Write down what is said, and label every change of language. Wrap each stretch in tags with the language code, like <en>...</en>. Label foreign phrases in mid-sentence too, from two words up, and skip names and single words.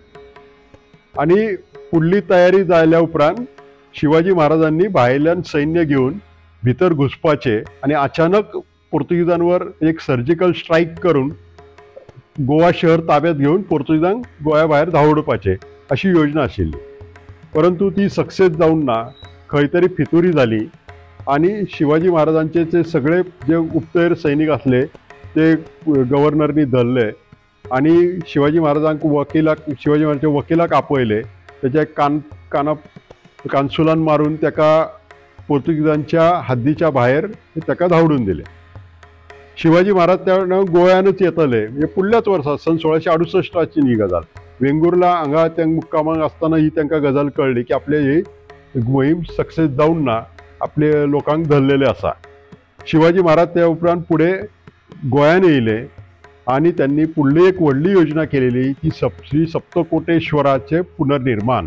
<kok>आणि फुडली तयारी जाल्या उपरांत शिवाजी महाराजांनी भायल्यान सैन्य घेऊन भितर घुसपाचे आणि अचानक पोर्तुगीजांवर एक</kok> <en>surgical strike</en> <kok>करून गोवा शहर ताब्यात घेऊन पोर्तुगीजांक गोंया भायर धांवडपाचे अशी योजना आशिल्ली. परंतु ती सक्सेस जावन ना, खंय तरी फितुरी जाली आणि शिवाजी महाराजांचे जे सगळे जे गुप्तहेर सैनिक असले ते गव्हर्नरनी धरले आणि शिवाजी महाराजांक शिवाजी महाराजांच्या वकिलाक आपयले. त्याच्या कानसुलान मारून त्याका पोर्तुगीजांच्या हद्दीच्या बाहेर त्याका धांवडून दिले. शिवाजी महाराज त्या गोंयानच येतले. म्हणजे फुडल्याच वर्सा सन 1668 ही गजाल. वेंगुर्ला हांगा त्या मुक्कामाक आसतना ही तांकां गजाल कळली की आपले ही मोहीम सक्सेस जावन ना, आपले लोकांक धरलेले आसा. शिवाजी महाराज त्या उपरांत पुढे गोंयान येयले आणि त्यांनी फुडली एक व्हडली योजना केलेली की श्री सप्तकोटेश्वराचे पुनर्निर्माण.</kok>